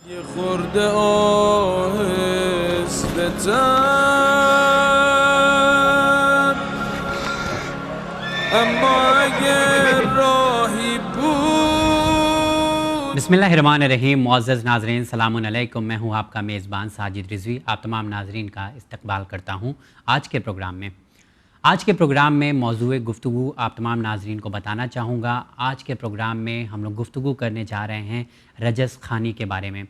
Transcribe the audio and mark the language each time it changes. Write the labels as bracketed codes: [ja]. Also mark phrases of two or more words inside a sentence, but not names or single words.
[fa] یه خورده آهسته‌تر اما اگر راهی بود. [ar] بسم اللہ الرحمن الرحیم. [ur] معزز ناظرین سلام علیکم. میں ہوں آپ کا میزبان ساجد رضوی. آپ تمام ناظرین کا استقبال کرتا ہوں آج کے پروگرام میں موضوع گفتگو آپ تمام ناظرین کو بتانا چاہوں گا. آج کے پروگرام میں ہم لوگ گفتگو کرنے جا رہے ہیں رجز خوانی کے بارے میں.